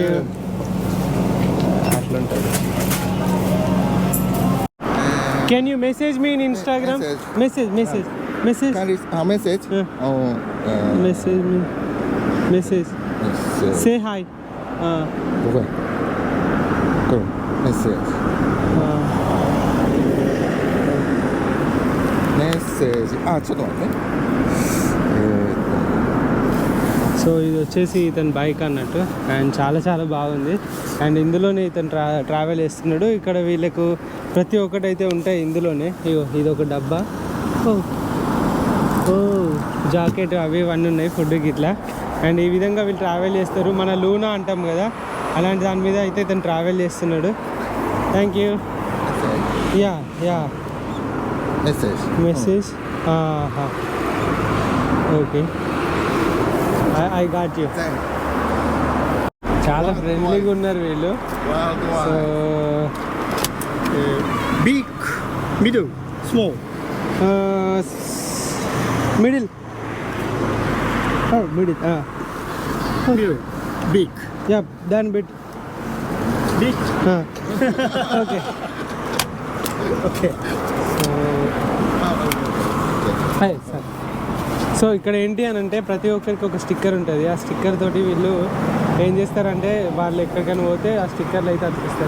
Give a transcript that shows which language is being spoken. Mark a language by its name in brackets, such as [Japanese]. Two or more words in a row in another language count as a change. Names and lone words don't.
[English] అట్లుంటుంది. Can you message me in Instagram? Message Message. Message me, message say hi. Message. [Japanese] ちょっと待って。 [Telugu] సో ఇది వచ్చేసి ఇతని బైక్ అన్నట్టు, అండ్ చాలా బాగుంది. అండ్ ఇందులోనే ఇతను ట్రావెల్ చేస్తున్నాడు. ఇక్కడ వీళ్ళకు ప్రతి ఒక్కటైతే ఉంటాయి ఇందులోనే. ఇది ఒక డబ్బా, జాకెట్ అవి ఇవన్నీ ఉన్నాయి, ఫుడ్కి ఇట్లా. అండ్ ఈ విధంగా వీళ్ళు ట్రావెల్ చేస్తారు. మన లూనా అంటాం కదా, అలాంటి దాని మీద అయితే ఇతను ట్రావెల్ చేస్తున్నాడు. [English] Thank you. Ya message. Okay, I got you. [Telugu] చాలా ఫ్రెండ్లీగా ఉన్నారు వీళ్ళు. సో [English] Big, middle, small. Middle. Middle, big. యా, [Telugu] దాని బిట్. [English] Big. Okay. [Telugu] సార్, సో ఇక్కడ ఏంటి అని అంటే ప్రతి ఒక్కరికి ఒక స్టిక్కర్ ఉంటుంది. ఆ స్టిక్కర్ తోటి వీళ్ళు ఏం చేస్తారంటే వాళ్ళు ఎక్కడికైనా పోతే ఆ స్టిక్కర్లు అయితే అతికిస్తారు.